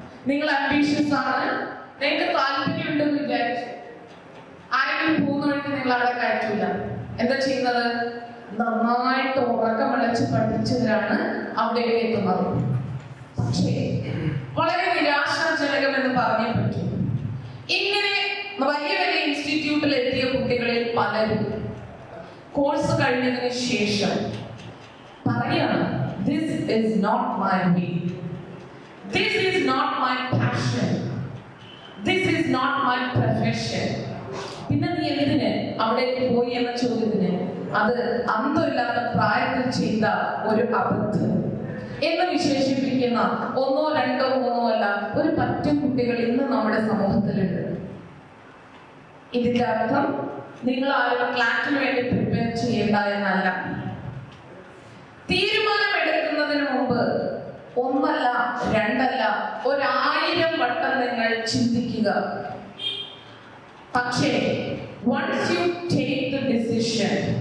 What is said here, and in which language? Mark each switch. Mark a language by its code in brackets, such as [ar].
[ml] നിങ്ങൾ അംബീഷ്യസ് ആണ്, നിങ്ങൾക്ക് താല്പര്യമുണ്ടെന്ന് വിചാരിച്ചു ആരെങ്കിലും പോകുന്ന വഴിക്ക് നിങ്ങൾ അവിടെ കയറ്റില്ല. എന്താ ചെയ്യുന്നത്? നന്നായിട്ട് ഉറക്കം വിളച്ച് പഠിച്ചവരാണ് അവിടേക്ക് എത്തുന്നത്. പക്ഷേ വളരെ നിരാശാജനകം എന്ന് പറഞ്ഞേ പറ്റൂ. ഇങ്ങനെ വലിയ വലിയ ഇൻസ്റ്റിറ്റ്യൂട്ടിൽ എത്തിയ കുട്ടികളിൽ പലരും കോഴ്സ് കഴിഞ്ഞതിന് ശേഷം പറയാണ്, [en] this is not my way, this is not my passion, this is not my profession. [ml] പിന്നെ നീ എന്തിന് അവിടേക്ക് പോയി എന്ന ചോദ്യത്തിന് അത് അന്തമില്ലാത്ത പ്രായത്തിൽ ചെയ്ത ഒരു അബദ്ധം എന്ന് വിശേഷിപ്പിക്കുന്ന 1, 2, 3 അല്ല, ഒരു പറ്റും കുട്ടികൾ ഇന്ന് നമ്മുടെ സമൂഹത്തിലുണ്ട്. ഇതിന്റെ അർത്ഥം നിങ്ങൾ ആരും ക്ലാറ്റിന് വേണ്ടി പ്രിപ്പയർ ചെയ്യേണ്ട എന്നല്ല. തീരുമാനമെടുക്കുന്നതിന് മുമ്പ് 1 അല്ല 2 അല്ല 1000 വട്ടം നിങ്ങൾ ചിന്തിക്കുക. പക്ഷേ [en] once you take the decision,